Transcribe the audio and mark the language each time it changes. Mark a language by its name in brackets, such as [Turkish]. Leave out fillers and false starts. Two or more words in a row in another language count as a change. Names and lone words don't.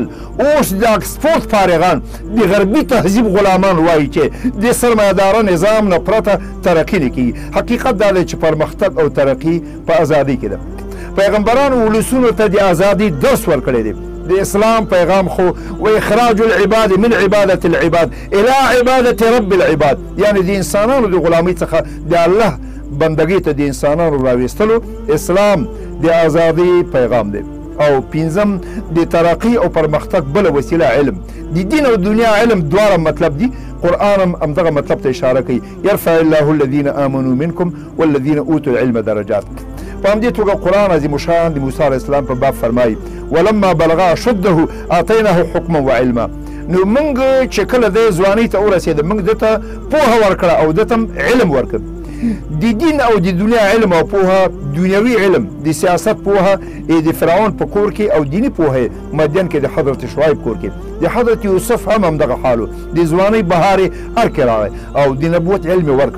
[Pashto] اوس د اکسفورد فارغان د غربي تهذیب غلامان وایي چې د سرمایهداره نظام نه پرته ترقي نه کېږي. حقیقت دا دی چې پرمختګ او ترقي په ازادۍ کې ده. پیغمبرانو ولسونو ته د ازادۍ درس ورکړی دی. د اسلام پیغام خو و [Arabic] اخراج العباد من عبادة العباد الى عبادة رب العباد، [Pashto] یعنی د انسانانو د غلامۍ څخه د الله بندګۍ ته د انسانانو راویستلو اسلام د ازادۍ پیغام دی. او پنځم د ترقي او پرمختګ بله وسیله علم. د دین او دنیا علم دواړه مطلب دي. قرآن هم همدغه مطلب ته اشاره کوي. [Arabic] یرفع الله الذین آمنوا منکم والذین اوتوا العلم درجات. [Pashto] په همدې توګه قرآن عظیم الشان د موسی علیه السلام په باب فرمایي [Arabic] ولما بلغ اشده آتیناه حکما وعلما. [Pashto] نو موږ چې کله د ځوانۍ ته ورسېده موږ دته پوهه ورکړه او دته علم ورکړ. د دین او د دنیا علم او پوهه، دنیوي علم د سیاست پوهه د فرعون په کور کې او دیني پوهه مدین کې د حضرت شعیب کور کې، د حضرت یوسف هم همدغه حالو د ځوانۍ بهار یې هر کې راغی او د نبوت علم یې ورکړ.